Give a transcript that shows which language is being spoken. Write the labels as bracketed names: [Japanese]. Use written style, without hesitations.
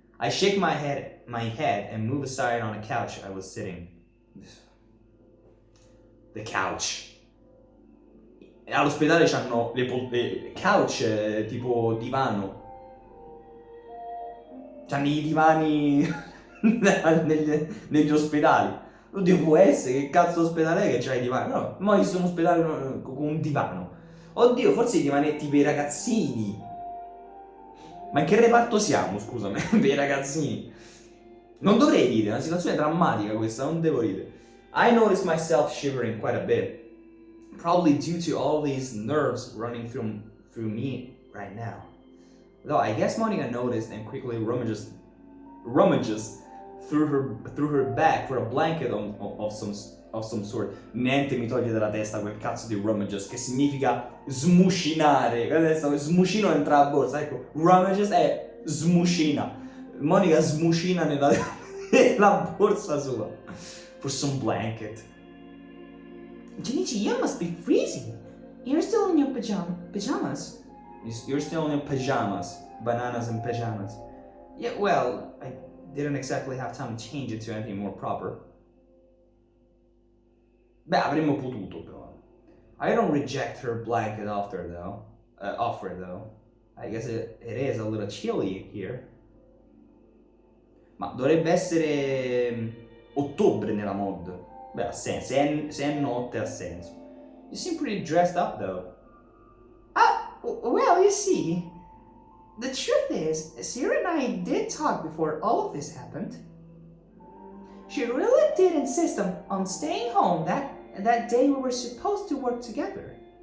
[English] I shake my head and move aside on a couch I was sitting. The couch. [Italian] All'ospedale c'hanno le couch tipo divano. C'hanno i divani negli ospedali. Oddio, può essere, che cazzo ospedale è che c'ha i divani? No, ma io sono ospedale con un divano. Oddio, forse i divanetti per i ragazzini. Ma in che reparto siamo, scusami, per i ragazzini? Non dovrei ridere, è una situazione drammatica questa, non devo ridere. [English] I noticed myself shivering quite a bit. Probably due to all these nerves running through me right now. Though I guess Monica noticed and quickly rummages through her bag for a blanket of some sort. [Italian] Niente mi toglie dalla testa quel cazzo di rummages, che significa smuscinare. Adesso smucino entra a borsa, ecco. Rummages è smuscina. Monica smuscina nella borsa sua. [English] For some blanket. Junichi, you must be freezing. You're still in your pajamas. You're still in your pajamas. Bananas and pajamas. Yeah, well, I didn't exactly have time to change it to anything more proper. [Italian] Beh, avremmo potuto però. [English] I don't reject her blanket offer though. I guess it is a little chilly here. [Italian] Ma dovrebbe essere ottobre nella mod. Beh, ha senso. Se è notte ha senso. [English] You seem pretty dressed up though. Well, you see, the truth is, Sarah and I did talk before all of this happened. She really did insist on staying home that day we were supposed to work together.